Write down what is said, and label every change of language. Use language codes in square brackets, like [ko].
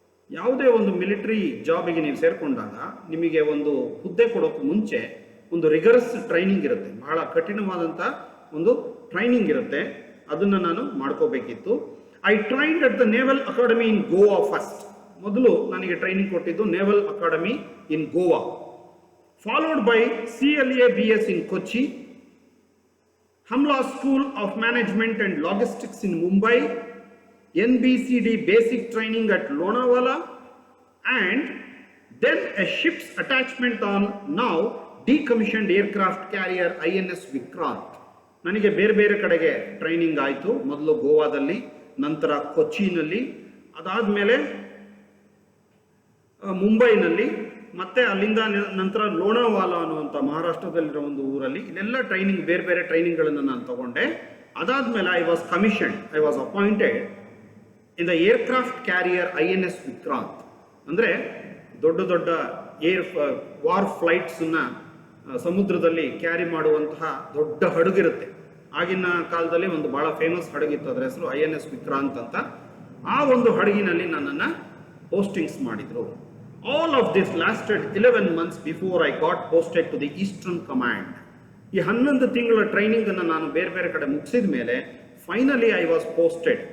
[kn] ಯಾವುದೇ ಒಂದು ಮಿಲಿಟರಿ ಜಾಬಿಗೆ ನೀವು ಸೇರಿಕೊಂಡಾಗ ನಿಮಗೆ ಒಂದು ಹುದ್ದೆ ಕೊಡೋಕ್ಕೂ ಮುಂಚೆ ಒಂದು ರಿಗರಸ್ ಟ್ರೈನಿಂಗ್ ಇರುತ್ತೆ, ಬಹಳ ಕಠಿಣವಾದಂಥ ಒಂದು ಟ್ರೈನಿಂಗ್ ಇರುತ್ತೆ. ಅದನ್ನು ನಾನು ಮಾಡ್ಕೋಬೇಕಿತ್ತು. [en] I trained at the naval academy in Goa first. [kn] ಮೊದಲು ನನಗೆ ಟ್ರೈನಿಂಗ್ ಕೊಟ್ಟಿದ್ದು [en] Naval academy in Goa, followed by CLA BS in Kochi, Hamla School of Management and Logistics in Mumbai, NBCD basic training at Lonavala, and then a ship's attachment on now decommissioned aircraft carrier INS Vikrant. [kn] ನನಗೆ ಬೇರೆ ಬೇರೆ ಕಡೆಗೆ training ಆಯಿತು. ಮೊದಲು ಗೋವಾದಲ್ಲಿ, ನಂತರ ಕೊಚ್ಚಿನಲ್ಲಿ, ಅದಾದಮೇಲೆ ಮುಂಬೈನಲ್ಲಿ, ಮತ್ತೆ ಅಲ್ಲಿಂದ ನಂತರ ಲೋನಾವಾಲಾ ಅನ್ನುವಂಥ ಮಹಾರಾಷ್ಟ್ರದಲ್ಲಿರೋ ಒಂದು ಊರಲ್ಲಿ. ಇಲ್ಲೆಲ್ಲ ಟ್ರೈನಿಂಗ್, ಬೇರೆ ಬೇರೆ ಟ್ರೈನಿಂಗ್ಗಳನ್ನು ನಾನು ತಗೊಂಡೆ. ಅದಾದಮೇಲೆ [en] I was commissioned, I was appointed in the aircraft carrier INS Vikrant. [kn] ಅಂದರೆ ದೊಡ್ಡ ದೊಡ್ಡ ವಾರ್ ಫ್ಲೈಟ್ಸನ್ನು ಸಮುದ್ರದಲ್ಲಿ ಕ್ಯಾರಿ ಮಾಡುವಂತಹ ದೊಡ್ಡ ಹಡಗಿರುತ್ತೆ. ಆಗಿನ ಕಾಲದಲ್ಲಿ ಒಂದು ಭಾಳ ಫೇಮಸ್ ಹಡಗಿತ್ತು, ಅದರ ಹೆಸರು INS ವಿಕ್ರಾಂತ್ ಅಂತ. ಆ ಒಂದು ಹಡಗಿನಲ್ಲಿ ನನ್ನನ್ನು ಪೋಸ್ಟಿಂಗ್ಸ್ ಮಾಡಿದರು. [en] All of this lasted 11 months before I got posted to the Eastern Command. [kn] ಈ 11 ತಿಂಗಳ ಟ್ರೈನಿಂಗನ್ನು ನಾನು ಬೇರೆ ಬೇರೆ ಕಡೆ ಮುಗಿಸಿದ ಮೇಲೆ [en] Finally I was posted.